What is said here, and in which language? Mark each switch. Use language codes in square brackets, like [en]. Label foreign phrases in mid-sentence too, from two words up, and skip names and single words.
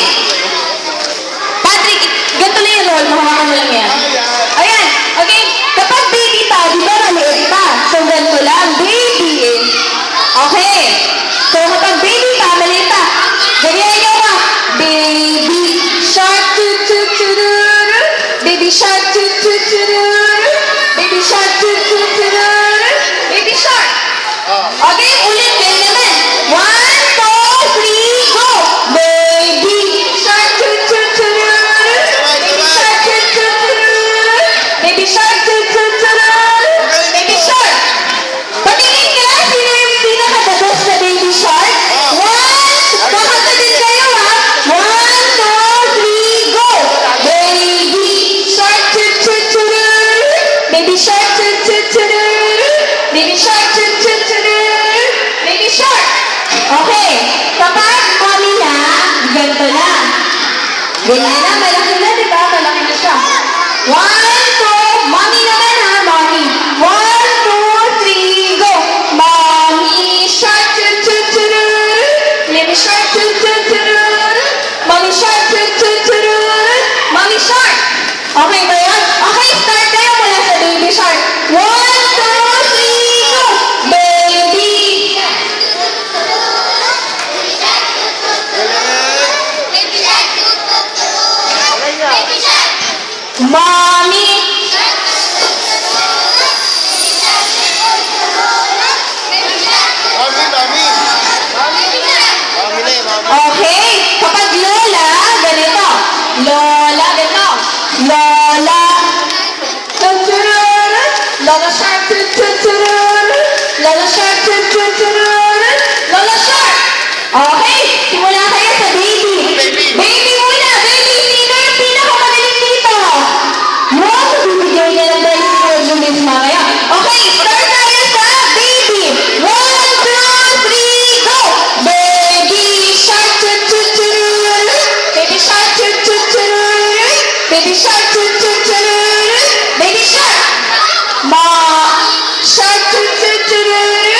[tl] Patrick, ganito lang yung role, mahawakan mo lang yan. Ayan, okay, kapag baby pa, di ba maliit pa? So, ganito lang, baby. Okay, so kapag baby pa, maliit pa, ganyan nyo ka, [en] baby shark, tu-tu-tu-ru-ru, baby shark, tu-tu-tu-ru-ru, baby shark, tu-tu-tu-ru-ru, baby shark. [tl] Okay, ulit, ganyan naman. 1, 2, 3, [en] go! Baby shark, tu-tu-tu-ru-ru, baby shark, tu-tu-tu-ru-ru, baby shark, tu-tu-tu-ru-ru, baby shark. [tl] Patingin ka, sino yung pinaka-the-best na baby shark? 1, kakanta din kayo ha. 1, 2, 3, [en] go! Baby shark, tu-tu-tu-ru-ru, baby shark, tu-tu-tu-ru-ru, baby shark, tu-tu-tu-ru-ru, baby shark. [tl] Okay, kapag mommy na, ganito na. Ganyan na, malaki na, di ba? Malaki na siya. 1, 2, mommy naman ha, mommy. [en] 1, 2, 3, go! Mommy shark, tu-tu-tu-ru-ru, baby shark, tu-tu-tu-ru-ru, mommy shark, tu-tu-tu-ru-ru, mommy shark. [tl] Okay ba yun? Okay, start kayo mula sa baby shark. [en] 1, 2, 3, go! Baby! Mommy! [tl] Okay, kapag lola, ganito. Lola, ganito. Lola. Tutururu. Lola shark, tutururu. [en] Lola shark, tutururu. Lola shark. [tl] Okay, simula kayo sa baby. Baby muna, baby. Sino yung pinakamagaling dito? Wow, bibigyan niya ng [en] prize for [tl] Jumis mamaya. Okay, start tayo sa baby. 1, 2, 3, go! [en] Baby shark, tu-tu-tu-ru-ru. Baby shark, tu-tu-tu-ru-ru. Baby shark, tu-tu-tu-ru-ru. Baby shark. Ma shark, tu-tu-tu-ru-ru.